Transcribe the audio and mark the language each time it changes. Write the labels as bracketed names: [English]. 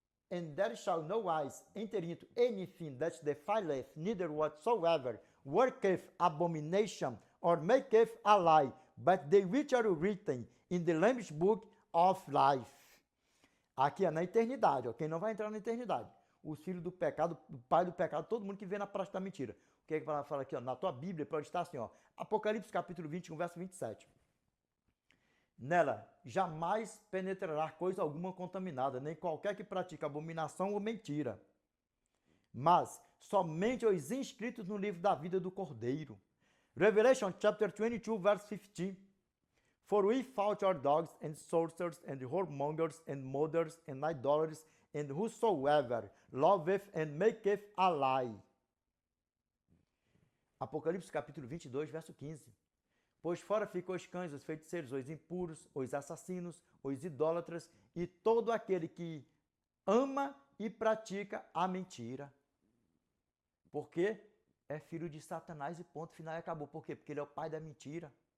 [English] And there shall no wise enter into anything that defileth, neither whatsoever worketh abomination, or maketh a lie, but they which are written in the Lamb's book of life. [Portuguese] Aqui é na eternidade, ó. Quem não vai entrar na eternidade? Os filhos do pecado, o pai do pecado, todo mundo que vê na prática da mentira. O que é que fala aqui? Ó? Na tua Bíblia pode estar assim, ó. Apocalipse capítulo 21, verso 27. Nela jamais penetrará coisa alguma contaminada, nem qualquer que pratique abominação ou mentira, mas somente os inscritos no livro da vida do Cordeiro. [English] Revelation chapter 22, verse 15. For we fought our dogs and sorcerers and whoremongers and murderers and idolaters and whosoever loveth and maketh a lie. [Portuguese] Apocalipse capítulo 22, verso 15. Pois fora ficam os cães, os feiticeiros, os impuros, os assassinos, os idólatras e todo aquele que ama e pratica a mentira. Porque é filho de Satanás e ponto final e acabou. Por quê? Porque ele é o pai da mentira.